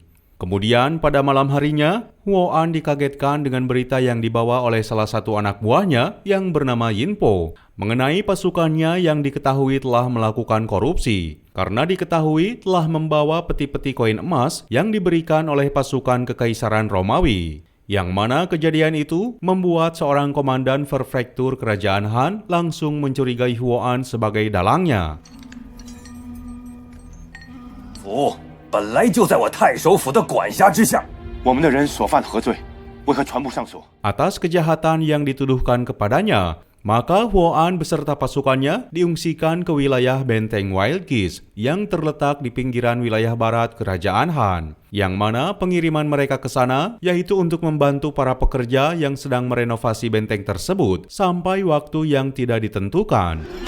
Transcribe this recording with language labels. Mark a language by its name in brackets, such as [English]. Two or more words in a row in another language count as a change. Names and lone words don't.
[Indonesian] Kemudian pada malam harinya, Huoan dikagetkan dengan berita yang dibawa oleh salah satu anak buahnya yang bernama Yinpo mengenai pasukannya yang diketahui telah melakukan korupsi karena diketahui telah membawa peti-peti koin emas yang diberikan oleh pasukan Kekaisaran Romawi. Yang mana kejadian itu membuat seorang komandan prefektur kerajaan Han langsung mencurigai Huoan sebagai dalangnya. [Chinese] 府本来就在我太守府的管辖之下，我们的人所犯的何罪，为何全部上锁？ [Indonesian] Atas kejahatan yang dituduhkan kepadanya, maka Huoan beserta pasukannya diungsikan ke wilayah Benteng Wild Geese yang terletak di pinggiran wilayah barat Kerajaan Han, yang mana pengiriman mereka ke sana yaitu untuk membantu para pekerja yang sedang merenovasi benteng tersebut sampai waktu yang tidak ditentukan.